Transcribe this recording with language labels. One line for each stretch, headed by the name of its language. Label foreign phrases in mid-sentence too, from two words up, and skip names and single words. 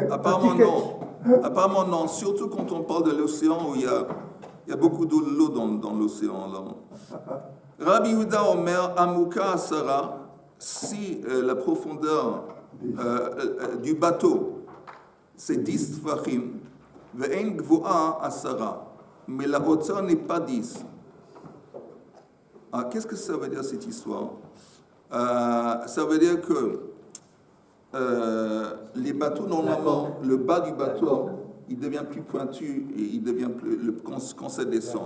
French: Apparemment non. Apparemment non. Surtout quand on parle de l'océan où il y a beaucoup d'eau dans l'océan.
Hebrew: רבי יהודה אומר עמוקה עשרה,
French: si la profondeur du bateau, c'est 10 tfachim,
Hebrew: ואין גבוה עשרה,
French: mais la hauteur n'est pas 10. Qu'est-ce que ça veut dire cette histoire? Ça veut dire que les bateaux, normalement, le bas du bateau, il devient plus pointu et il devient plus quand ça descend.